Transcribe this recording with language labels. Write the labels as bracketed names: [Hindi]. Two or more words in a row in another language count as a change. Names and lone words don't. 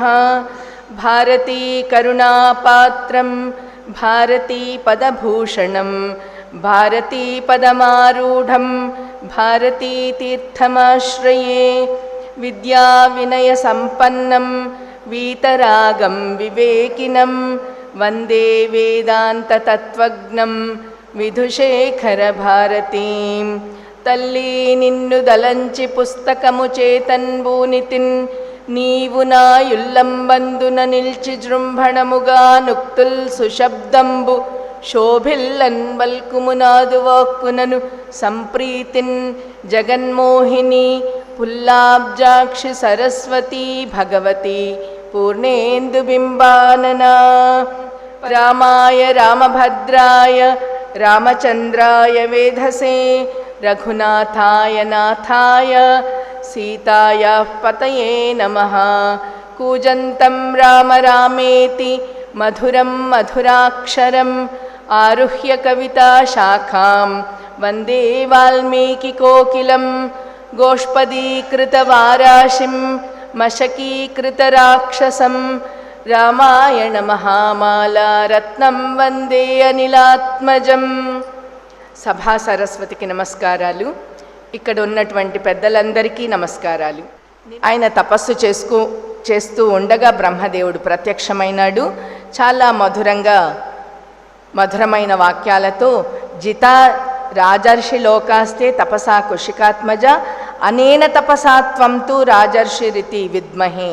[Sanskrit] भारती करुणापात्रं भारती पदभूषणं भारती पदमारूढं भारती तीर्थमाश्रये। विद्याविनयसम्पन्नं वीतरागं विवेकिनं वन्दे वेदान्ततत्त्वज्ञं विधुशेखरभारतीं। [Telugu] తల్లి నిన్ను దలంచి పుస్తకము చేతన్బూనితిన్ నీవు నా యుల్లంబందున నిల్చి జృంభణముగా నుక్తుల్ సుశబ్దంబు శోభిల్లన్ బల్కుమునాదు వాక్కునను సంప్రీతిన్ జగన్మోహిని పుల్లాబ్జాక్షి సరస్వతి భగవతి పూర్ణేందు బింబాననా। [Sanskrit] రామాయ రామభద్రాయ రామచంద్రాయ వేధసే रघुनाथाय नाथाय सीतायाः पतये नमः। कूजन्तं राम रामेति मधुरं मधुराक्षरम् आरुह्य कविताशाखां वन्दे वाल्मीकिकोकिलं। गोष्पदीकृतवाराशिं मशकीकृतराक्षसं रामायणमहामाला रत्नं वन्दे अनिलात्मजम्। [Telugu] సభా సరస్వతికి నమస్కారాలు, ఇక్కడ ఉన్నటువంటి పెద్దలందరికీ నమస్కారాలు. ఆయన తపస్సు చేస్తూ ఉండగా బ్రహ్మదేవుడు ప్రత్యక్షమైనాడు. చాలా మధురమైన వాక్యాలతో [Sanskrit] జితా రాజర్షి లోకాస్తే తపసా కుషికాత్మజ అనేన తపసాత్వంతు రాజర్షిరితి విద్మహే.